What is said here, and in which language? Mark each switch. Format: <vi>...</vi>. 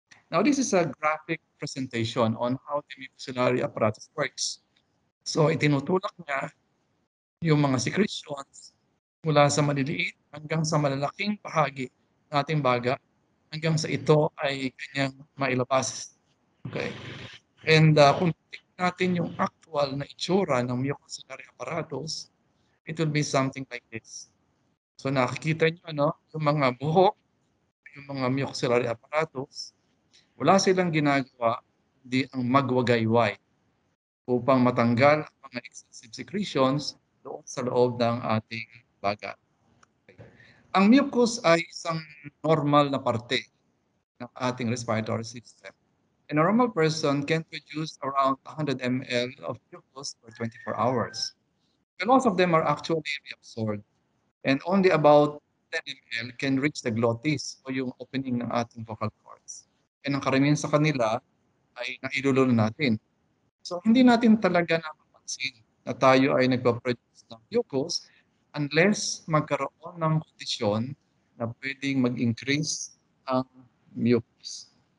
<en>Now this is a graphic presentation on how the mucociliary apparatus works.</en> <tl>So itinutulak niya yung mga secretions mula sa maliliit hanggang sa malalaking bahagi ng ating baga hanggang sa ito ay kanyang mailabas. Okay. And kung tingnan natin yung actual na itsura ng mucociliary apparatus,</tl> <en>it will be something like this.</en> <tl>So nakikita nyo, yung mga buhok, yung mga mucociliary apparatus, wala silang ginagawa hindi ang magwagayway upang matanggal ang mga excessive secretions doon sa loob ng ating baga. Ang mucus ay isang normal na parte ng ating respiratory system.</tl> <en>A normal person can produce around 100 ml of mucus per 24 hours. And most of them are actually reabsorbed. And only about 10 ml can reach the glottis</en> <tl>o yung</tl> <en>opening</en> <tl>ng ating</tl> <en>vocal cords.</en> <tl>And ang karamihan sa kanila ay nailuluno natin. So hindi natin talaga napapansin na tayo ay nagpa-produce ng mucus unless magkaroon ng kondisyon na pwedeng mag-increase ang mucus.</tl>